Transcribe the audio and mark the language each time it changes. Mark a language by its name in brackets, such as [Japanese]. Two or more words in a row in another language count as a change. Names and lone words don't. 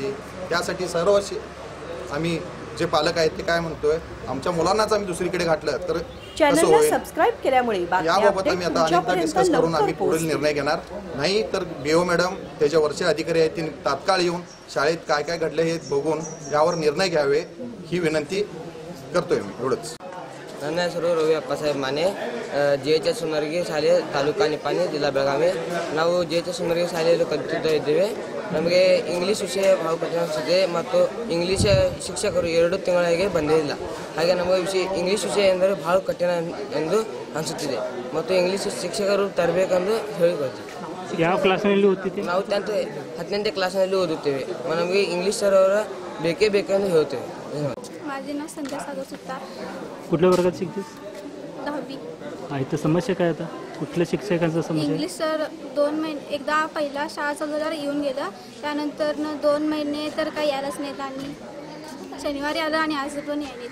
[Marathi] त्यासाठी सर्व आम्ही जे पालक आहेत ते काय म्हणतोय, आमच्या मुलांनाच आम्ही दुसरीकडे घातलं तर चॅनलला सबस्क्राईब केल्यामुळे याबाबत आम्ही आता अनेकदा डिस्कस करून आम्ही पुढील निर्णय घेणार. नाही तर BO मॅडम त्याच्या वरचे अधिकारी आहेत त्यांनी तात्काळ येऊन शाळेत काय काय घडलं हे बघून यावर निर्णय घ्यावे ही विनंती करतोय मी. एवढंच. [Kannada] ನನ್ನ ಹೆಸರು ರವಿ ಅಪ್ಪಸಾಹೇಬ್ ಮಾನೆ, JHS ಹುನ್ನರ್ಗಿ ಶಾಲೆ, ತಾಲೂಕಾ ನಿಪ್ಪಾಣಿ, ಜಿಲ್ಲಾ ಬೆಳಗಾವಿ. ನಾವು JHS ಹುನ್ನರ್ಗಿ ಶಾಲೆಯಲ್ಲಿ ಕಲಿತಿದ್ದೇವೆ. ನಮಗೆ ಇಂಗ್ಲೀಷ್ ವಿಷಯ ಬಹಳ ಕಠಿಣ ಅನಿಸುತ್ತೆ ಮತ್ತು ಇಂಗ್ಲೀಷ್ ಶಿಕ್ಷಕರು 2 ತಿಂಗಳಿಗೆ ಬಂದಿಲ್ಲ. ಹಾಗೆ ನಮಗೆ ಇಂಗ್ಲೀಷ್ ವಿಷಯ ಎಂದರೆ ಬಹಳ ಕಠಿಣ ಎಂದು ಅನಿಸುತ್ತಿದೆ ಮತ್ತು ಇಂಗ್ಲೀಷ್ ಶಿಕ್ಷಕರು ತರಬೇಕೆಂದು ಹೇಳಿಕೊಳ್ತೀವಿ. ಯಾವ ಕ್ಲಾಸ್ನಲ್ಲಿ ಓದ್ತಿದ್ದೀವಿ? ನಾವು 10ನೇ ಕ್ಲಾಸ್ನಲ್ಲಿ ಓದುತ್ತೇವೆ. ನಮಗೆ ಇಂಗ್ಲೀಷ್ ಸರ್ ಅವರ ಬೇಕೇ ಬೇಕೆಂದು ಹೇಳ್ತೇವೆ. [Marathi] माझे नाव संध्या सागर सुतार. कुठल्या वर्गात शिकतेस? 10वी. इथं समस्या काय आता? कुठल्या शिक्षकांचा समस्या? इंग्लिश सर 2 महिने एकदा पहिला शाळा चालू झाल्यावर येऊन गेलं, त्यानंतर 2 महिने तर काही यायलाच नाहीत आणि शनिवारी आलं आणि आज पण यायलेत.